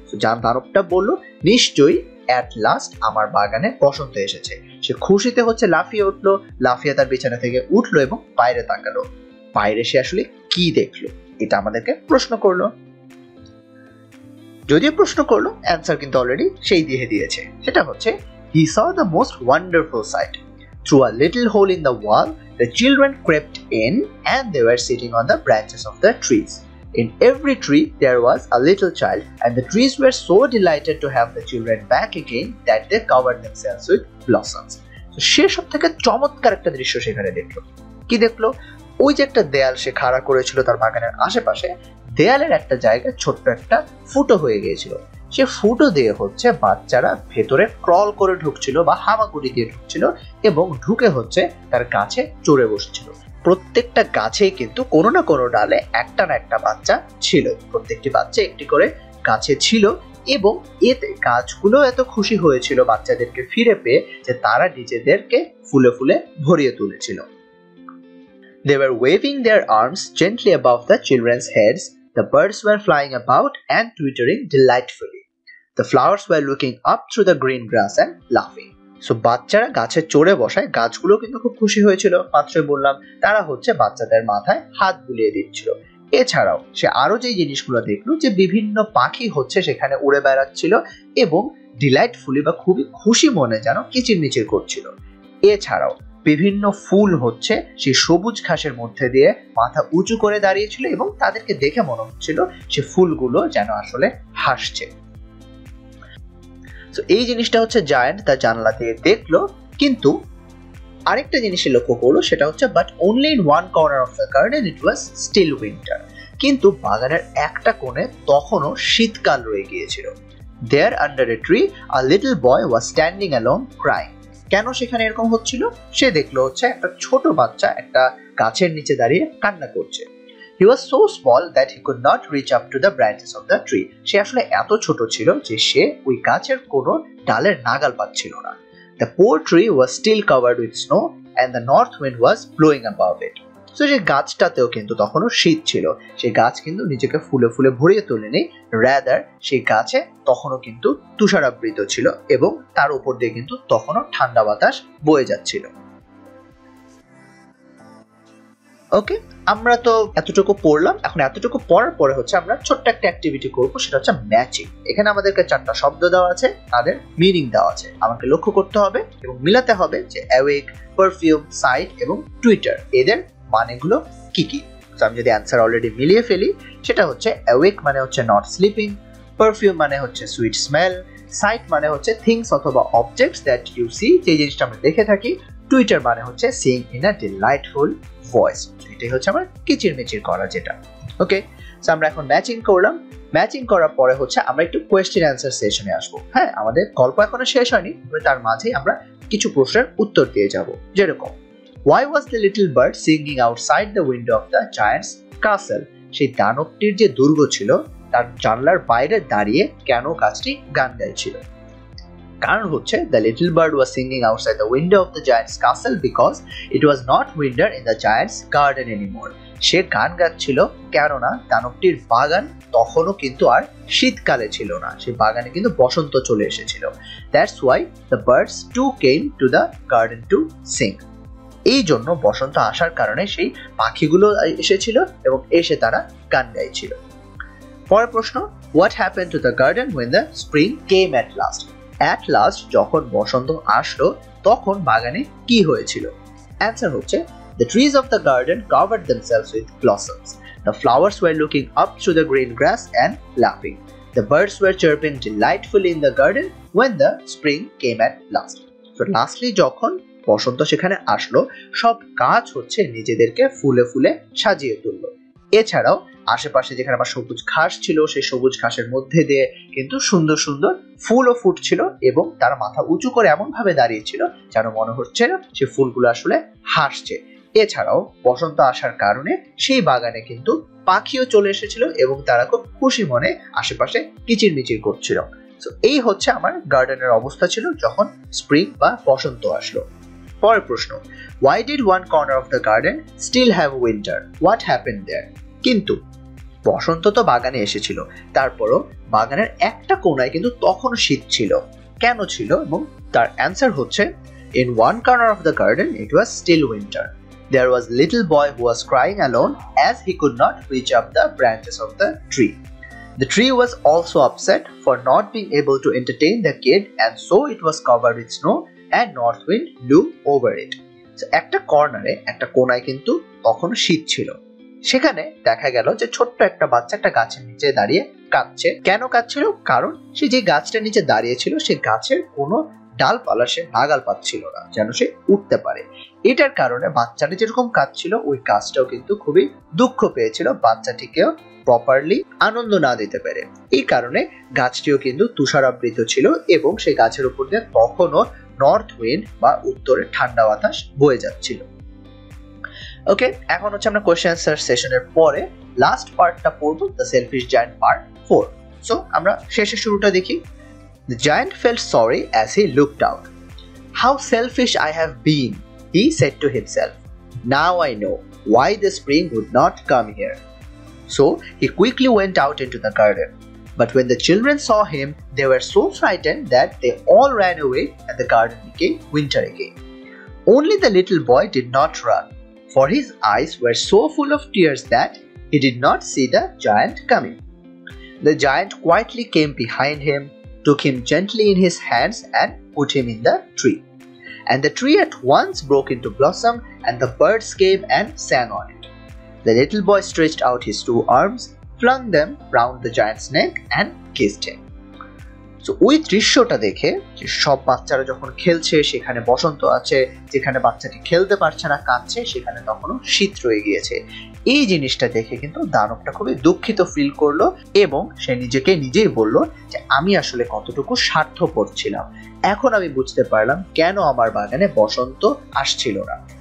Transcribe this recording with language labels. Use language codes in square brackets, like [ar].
[bn] দানবটা বললো নিশ্চয়ই [en] at last [bn] আমার বাগানে বসন্ত এসেছে। সে খুশিতে হচ্ছে লাফিয়ে উঠলো, লাফিয়ে তার বিছানা থেকে উঠলো এবং বাইরে তাকালো। বাইরে সে আসলে কি দেখলো এটা আমাদেরকে প্রশ্ন করলো। যদিও প্রশ্ন করলো, অ্যান্সার কিন্তু অলরেডি সেই দিয়ে দিয়েছে। সেটা হচ্ছে [en] he saw the most wonderful sight. Through a little hole in the wall, the children crept in and they were sitting on the branches of the trees. In every tree there was a little child, and the trees were so delighted to have the children back again that they covered themselves with blossoms. [bn] So সে সব থেকে চমৎকার একটা দৃশ্য সেখানে দেখলো। কি দেখলো? ওই যে একটা দেয়াল সে খাড়া করেছিল তার বাগানের আশেপাশে, দেয়ালের একটা জায়গায় ছোট্ট একটা ফুটো হয়ে গিয়েছিল। সে ফুটো দিয়ে হচ্ছে বাচ্চারা ভেতরে ক্রল করে ঢুকছিল বা হামাগুড়ি দিয়ে ঢুকছিল এবং ঢুকে হচ্ছে তার গাছে চড়ে বসছিল। প্রত্যেকটা গাছেই কিন্তু কোনো না কোনো ডালে একটা না একটা বাচ্চা ছিল, প্রত্যেকটি বাচ্চা একটি করে গাছে ছিল এবং এতে গাছগুলো এত খুশি হয়েছিল বাচ্চাদেরকে ফিরে পেয়ে যে তারা নিজেদেরকে ফুলে ফুলে ভরিয়ে তুলেছিল। [en] They were waving their arms gently above the children's heads. The birds were flying about and twittering delightfully. The flowers were looking up through the green grass and laughing. [bn] So বাচ্চারা গাছে চড়ে বসায় গাছগুলো কিন্তু খুব খুশি হয়েছিল। মাত্রই বললাম তারা হচ্ছে বাচ্চাদের মাথায় হাত বুলিয়ে দিচ্ছিল। এছাড়াও সে আরো যে জিনিসগুলো দেখলো যে বিভিন্ন পাখি হচ্ছে সেখানে উড়ে বেড়াচ্ছিল এবং ডিলাইটফুলি বা খুবই খুশি মনে যেন কিচিরমিচির করছিল। এছাড়াও বিভিন্ন ফুল হচ্ছে সেই সবুজ ঘাসের মধ্যে দিয়ে মাথা উঁচু করে দাঁড়িয়েছিল এবং তাদেরকে দেখে মনে হচ্ছিল সে ফুলগুলো যেন আসলে হাসছে। তো এই জিনিসটা হচ্ছে জায়ান্ট তার জানলা দিয়ে দেখলো, কিন্তু আরেকটা জিনিস লক্ষ্য করলো, সেটা হচ্ছে [en] But only in one corner of the garden it was still winter. [bn] কিন্তু বাগানের একটা কোণে তখনও শীতকাল রয়ে গিয়েছিল। [en] There under a tree a little boy was standing alone crying. [bn] কেন সেখানে এরকম হচ্ছিল? সে দেখলো হচ্ছে একটা ছোট বাচ্চা একটা গাছের নিচে দাঁড়িয়ে কান্না করছে। [en] He was so small that he could not reach up to the branches of the tree. [bn] সে আসলে এত ছোট ছিল যে সে ওই গাছের কোনো ডালের নাগাল পাচ্ছিল না। [en] The poor tree was still covered with snow and the north wind was blowing above it. [bn] So যে গাছটাতেও কিন্তু তখনও শীত ছিল। সেই গাছ কিন্তু নিজেকে ফুলে ফুলে ভরিয়ে তোলেনি, রাদার সেই গাছে তখনও কিন্তু তুষারাবৃত ছিল এবং তার উপর দিয়ে কিন্তু তখনও ঠান্ডা বাতাস বয়ে যাচ্ছিল। ওকে, আমরা তো এতটুকু পড়লাম। এখন এতটুকু পড়ার পরে হচ্ছে আমরা ছোট্ট একটা অ্যাক্টিভিটি করবো, সেটা হচ্ছে ম্যাচিং। এখানে আমাদেরকে চারটা শব্দ দেওয়া আছে, তাদের মিনিং দেওয়া আছে। আমাকে লক্ষ্য করতে হবে এবং মিলাতে হবে যে অ্যাওয়েক, পারফিউম, সাইট এবং টুইটার এদের মানেগুলো কি কি। তো আমি যদি অ্যান্সার অলরেডি মিলিয়ে ফেলি, সেটা হচ্ছে অ্যাওয়েক মানে হচ্ছে [en] not sleeping, [bn] পারফিউম মানে হচ্ছে [en] sweet smell, [bn] সাইট মানে হচ্ছে থিংস অথবা [en] objects that you see, [bn] যে জিনিসটা আমরা দেখে থাকি, টুইটার মানে হচ্ছে [en] Seeing in a delightful voice. [bn] এটাই হচ্ছে আমার কিচিরমিচির করা যেটা। ওকে, সো আমরা এখন ম্যাচিং করলাম। ম্যাচিং করার পরে হচ্ছে আমরা একটু কোয়েশ্চেন অ্যান্সার সেশনে আসবো। হ্যাঁ, আমাদের গল্প এখনো শেষ হয়নি, তবে তার মাঝেই আমরা কিছু প্রশ্নের উত্তর দিয়ে যাব। [en] যেরকম, why was the little bird singing outside the window of the giant's castle? [bn] সেই দানবটির যে দুর্গ ছিল তার জানলার বাইরে দাঁড়িয়ে কেন গাছটি গান গাইছিল? কারণ হচ্ছে [en] the little bird was singing outside the window of the giant's castle because it was not winter in the giant's garden anymore. [bn] সে গান গাচ্ছিল কেননা দানবটির বাগান তখনও কিন্তু আর শীতকালে ছিল না, সে বাগানে কিন্তু বসন্ত চলে এসেছিল। [en] That's why the birds too came to the garden to sing. [bn] এই জন্য বসন্ত আসার কারণে সেই পাখিগুলো এসেছিল এবং এসে তারা গান গাইছিল। পরের প্রশ্ন, [en] what happened to the garden when the spring came at last? At last [bn] যখন বসন্ত আসলো তখন বাগানে কি হয়েছিল? অ্যান্সার হচ্ছে [en] the trees of the garden covered themselves with blossoms. The flowers were looking up through the green grass and laughing. The birds were chirping delightfully in the garden when the spring came at last. So lastly [bn] যখন বসন্ত সেখানে আসলো সব গাছ হচ্ছে নিজেদেরকে ফুলে ফুলে সাজিয়ে তুললো। এছাড়াও আশেপাশে যেখানে আমার সবুজ ঘাস ছিল সেই সবুজ ঘাসের মধ্যে দিয়ে কিন্তু সুন্দর সুন্দর ফুলও ফুটছিল এবং তার মাথা উঁচু করে এমন ভাবে দাঁড়িয়েছিল যেন মনে হচ্ছে সে ফুলগুলো আসলে হাসছে। এছাড়াও বসন্ত আসার কারণে সেই বাগানে কিন্তু পাখিও চলে এসেছিল এবং তারা খুব খুশি মনে আশেপাশে কিচিরমিচির করছিল। তো এই হচ্ছে আমার গার্ডেনের অবস্থা ছিল যখন স্প্রিং বা বসন্ত আসলো। পরের প্রশ্ন, [en] why did one corner of the garden still have winter? What happened there? [bn] কিন্তু বসন্ত তো বাগানে এসেছিল, তারপরও বাগানের একটা কোণায় কিন্তু তখন শীত ছিল। কেন ছিল? এবং তার অ্যান্সার হচ্ছে [en] in one corner of the garden it was still winter. There was a little boy who was crying alone as he could not reach up the branches of the tree. The tree was also upset for not being able to entertain the kid and so it was covered with snow and north wind blew over it. [bn] So একটা কর্নারে একটা কোণায় কিন্তু তখন শীত ছিল। সেখানে দেখা গেল যে ছোট্ট একটা বাচ্চা একটা গাছের নিচে দাঁড়িয়ে কাঁদছে। কেন কাঁদছিল? কারণ সে যে গাছটার নিচে দাঁড়িয়ে ছিল সে গাছের কোনো ডালপালা সে নাগাল পাচ্ছিল না যেন সে উঠতে পারে। এটার কারণে বাচ্চাটা যেরকম কাঁদছিল ওই গাছটাও কিন্তু খুবই দুঃখ পেয়েছিল বাচ্চাটিকেও প্রপারলি আনন্দ না দিতে পেরে। এই কারণে গাছটিও কিন্তু তুষারাবৃত ছিল এবং সেই গাছের উপর দিয়ে তখনও নর্থ উইন্ড বা উত্তরে ঠান্ডা বাতাস বয়ে যাচ্ছিল। ওকে, এখন হচ্ছে আমরা কোয়েশ্চেন অ্যান্সার সেশনের পরে লাস্ট পার্টটা পড়বো, the shellfish giant part 4। So আমরা শেষের শুরুটা দেখি। [en] The giant felt sorry as he looked out. How selfish I have been, he said to himself. Now I know why the spring would not come here. So he quickly went out into the garden. But when the children saw him, they were so frightened that they all ran away and the garden became winter again. Only the little boy did not run, for his eyes were so full of tears that he did not see the giant coming. The giant quietly came behind him, took him gently in his hands and put him in the tree. And the tree at once broke into blossom and the birds came and sang on it. The little boy stretched out his two arms, flung them round the giant's neck and kissed him. [bn] So ওই দৃশ্যটা দেখে যে সব বাচ্চারা যখন খেলছে সেখানে বসন্ত আছে, যেখানে বাচ্চাটি খেলতে পারছে না কাঁদছে সেখানে তখনও শীত রয়ে গিয়েছে। এই জিনিসটা দেখে কিন্তু দানবটা খুবই দুঃখিত ফিল করলো এবং সে নিজেকে নিজেই বলল যে আমি আসলে কতটুকু স্বার্থপর ছিলাম, এখন আমি বুঝতে পারলাম কেন আমার বাগানে বসন্ত আসছিল না।